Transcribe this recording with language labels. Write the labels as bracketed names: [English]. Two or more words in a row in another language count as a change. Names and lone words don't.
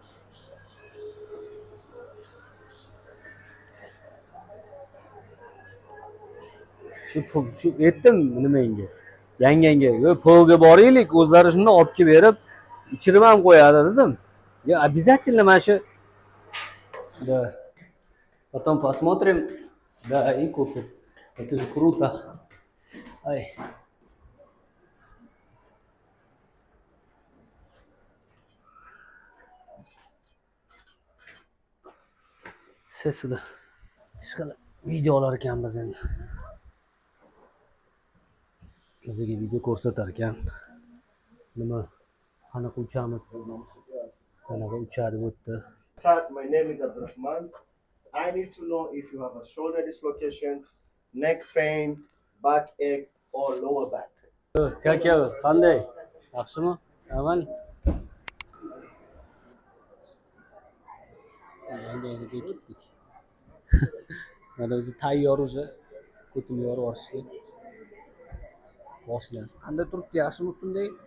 [Uzbek] Shu aytdim nimangga? Yangangga, "Yo, polga boraylik, o'zlari shunday olib kelib berib, ichirib ham qo'yadi" dedim. [Russian] "Ya, обязательно [Uzbek] mana shu [Russian] да. Потом посмотрим. Да, и купим. Это же круто". [Uzbek] Ay. Sesida. Ishqilib video olar ekanmiz endi. Bizga video ko'rsatar ekan. Nima? Qanaqa uchamiz? Qanaqa uchadi o'tdi. [English] My name is Abdurrahman. I need to know if you have a shoulder dislocation, neck pain, backache, or lower back. [Uzbek] Kaka, qanday? Yaxshimi? Amal. Endi bekitdik. Mana biz tayyor уже. Ko'tim yorib olishga. Boshlaymiz. Qanday turibdi? Yaxshimi ustimda?